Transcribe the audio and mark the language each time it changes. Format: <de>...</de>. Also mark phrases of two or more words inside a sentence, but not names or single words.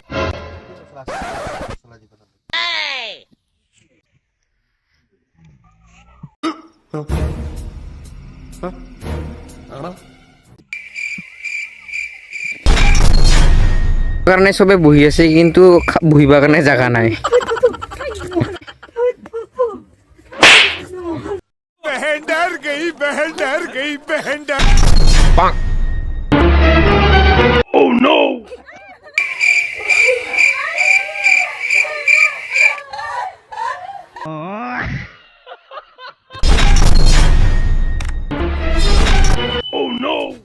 <as>কাৰণে সবে বহি আছে কিন্তু বহিবা কাৰণে জায়গা নাই।</as> <hi>बहन डर गई बहन डर</hi> <en>Oh no Oh no</en>